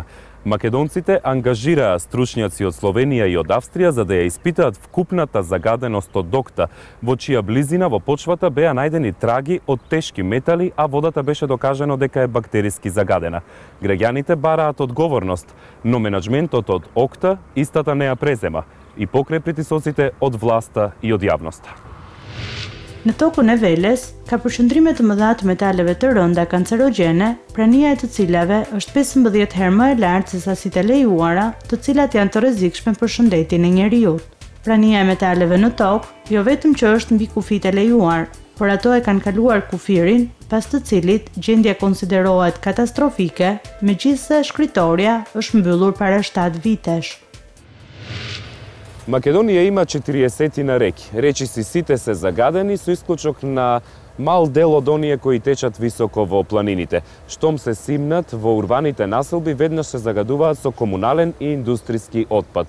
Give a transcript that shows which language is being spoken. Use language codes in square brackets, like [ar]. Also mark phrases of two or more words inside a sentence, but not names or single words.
[mk] Македонците ангажираа стручњаци од Словенија и од Австрија за да ја испитаат вкупната загаденост од Окта, во чија близина во почвата беа најдени траги од тешки метали, а водата беше докажано дека е бактериски загадена. Граѓаните бараат одговорност, но менаџментот од Окта истата не ја презема и покрај притисоците од власта и од јавноста. [sq] Në tokën e Veles, ka përshëndrime të mëdha të metaleve të rënda kancerogjene, prania e të cilave është 15 herë më e lartë se sasitë e lejuara, të cilat janë të rrezikshme për shëndetin e njerëzit. Prania e metaleve në tokë jo vetëm që është mbi kufijtë e lejuar, por ato e kanë kaluar kufirin, pas të cilit gjendja konsiderohet katastrofike, megjithse shkritoria është mbyllur para 7 vitesh. [mk] Македонија има 40 реки. Речиси сите се загадени со исклучок на мал дел од оние кои течат високо во планините. Штом се симнат во урбаните населби, веднаш се загадуваат со комунален и индустријски отпад.